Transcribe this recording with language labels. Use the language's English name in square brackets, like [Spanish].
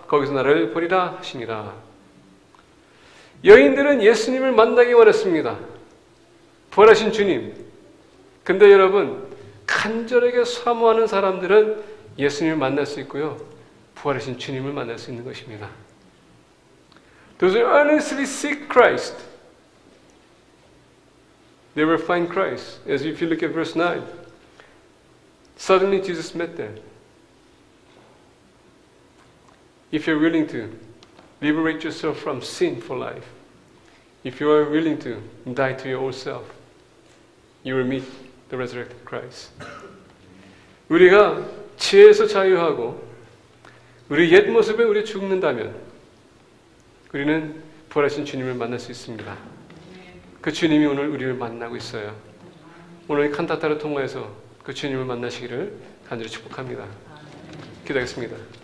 [Korean] 거기서 나를 보리라 하시니라. 여인들은 예수님을 만나기 원했습니다. 부활하신 주님. 근데 여러분 간절하게 사모하는 사람들은 예수님을 만날 수 있고요. 부활하신 주님을 만날 수 있는 것입니다. [English] Those who earnestly seek Christ, they will find Christ. As if you look at verse 9, suddenly Jesus met them. If you're willing to liberate yourself from sin for life, if you are willing to die to your old self, you will meet the resurrected Christ. [Korean] 우리가 죄에서 자유하고 우리 옛 모습에 우리 죽는다면 우리는 부활하신 주님을 만날 수 있습니다. 그 주님이 오늘 우리를 만나고 있어요. 오늘 이 칸타타를 통해서 그 주님을 만나시기를 간절히 축복합니다. 기도하겠습니다.